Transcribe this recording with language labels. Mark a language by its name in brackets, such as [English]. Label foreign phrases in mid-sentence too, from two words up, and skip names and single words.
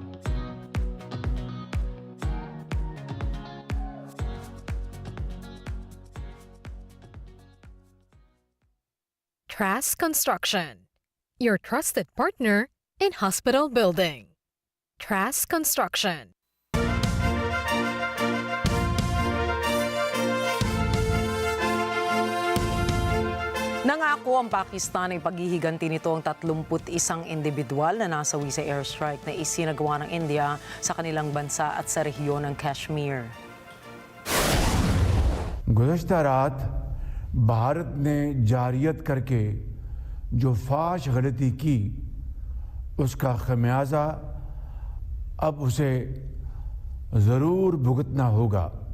[English] Trask Construction, your trusted partner in hospital building. Trask Construction. [Filipino] Nangako ang Pakistan ay paghihiganti nito ang 31 individual na nasawi sa airstrike na isinagawa ng India sa kanilang bansa at sa rehiyon ng Kashmir. [Urdu] گزشتہ رات بھارت نے جارحیت کرکے جو فاش غلطی کی اسکا خمیازہ اب اسے ضرور بھگتنا ہوگا.